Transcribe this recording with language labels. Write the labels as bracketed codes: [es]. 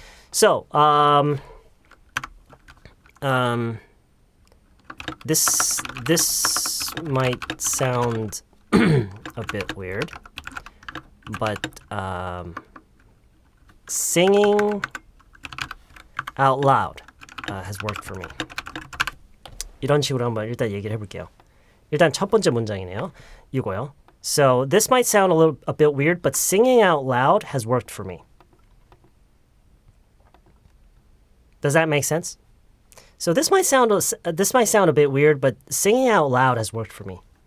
[en] So, this might sound a bit weird, but singing out loud has worked for me. [ko] 이런 식으로 한번 일단 얘기를 해볼게요. 일단 첫 번째 문장이네요. 이거요. [en] So this might sound a bit weird, but singing out loud has worked for me. Does that make sense? So this might sound a bit weird, but singing out loud has worked for me.